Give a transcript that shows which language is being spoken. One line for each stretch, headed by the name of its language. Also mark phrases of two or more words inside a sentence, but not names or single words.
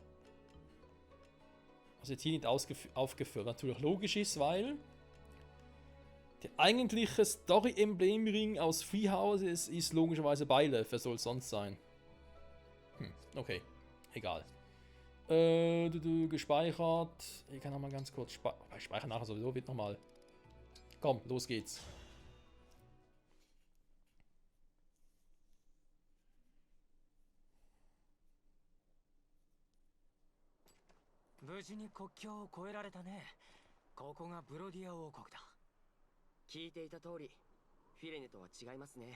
German: Was jetzt hier nicht aufgeführt natürlich logisch ist, weil der eigentliche Story-Emblemring aus Freehouse ist logischerweise Byleth. Wer soll es sonst sein? Okay, egal. Gespeichert. Ich kann nochmal ganz kurz speichern nachher sowieso, wird nochmal. Komm, los geht's.
Japanese: 聞いていた通り、フィレネとは違いますね。